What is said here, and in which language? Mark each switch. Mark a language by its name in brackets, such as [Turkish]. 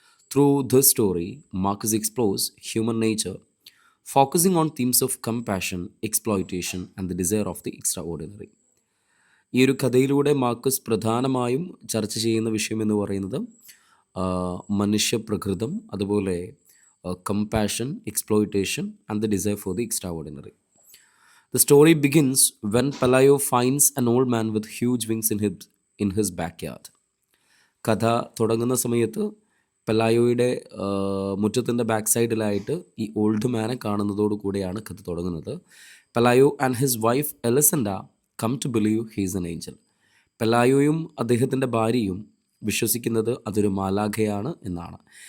[English] Through this story Marcus explores human nature, focusing on themes of compassion, exploitation and the desire of the extraordinary. [Malayalam] ഈ ഒരു കഥയിലൂടെ Marcus പ്രധാനമായും ചർച്ച ചെയ്യുന്ന വിഷയം എന്ന് പറയുന്നത് മനുഷ്യപ്രകൃതം, അതുപോലെ compassion, exploitation and the desire for the extra ordinary. [English] The story begins when Pelayo finds an old man with huge wings in his backyard. [Malayalam] കഥ തുടങ്ങുന്ന സമയത്ത് പെലായോയുടെ മുറ്റത്തിൻ്റെ ബാക്ക് സൈഡിലായിട്ട് ഈ ഓൾഡ് മാനെ കാണുന്നതോടു കൂടെയാണ് കഥ തുടങ്ങുന്നത്. പെലായോ and his wife എലിസൻഡ come to believe he is N Angel. പെലായോയും അദ്ദേഹത്തിൻ്റെ ഭാര്യയും വിശ്വസിക്കുന്നത് അതൊരു മാലാഖയാണ് എന്നാണ്.